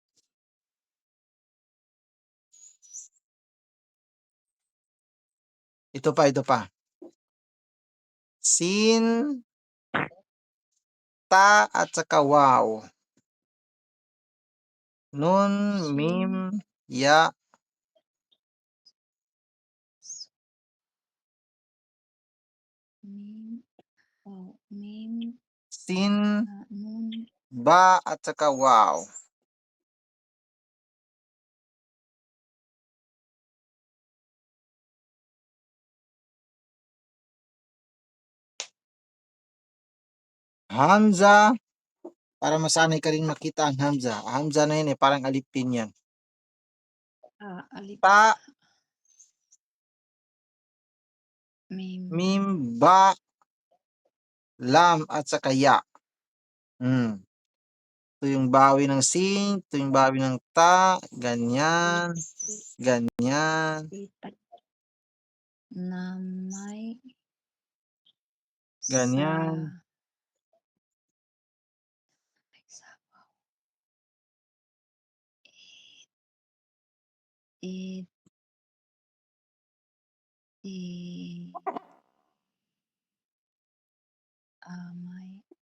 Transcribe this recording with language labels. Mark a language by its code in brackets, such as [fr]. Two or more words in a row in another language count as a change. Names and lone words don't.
[tl] Ito pa. Sin, ta, at saka wow. Nun, mim, ya. Sin, ba, at saka wow. Hamza, para masanay ka rin makita ang Hamza. Hamza na yun parang alipin yan. Alip. Ta, mim, ba, lam, at saka ya. Ito yung bawi ng sin, ito yung bawi ng ta, ganyan, ganyan. Na may Ganyan. Sabaw. It I may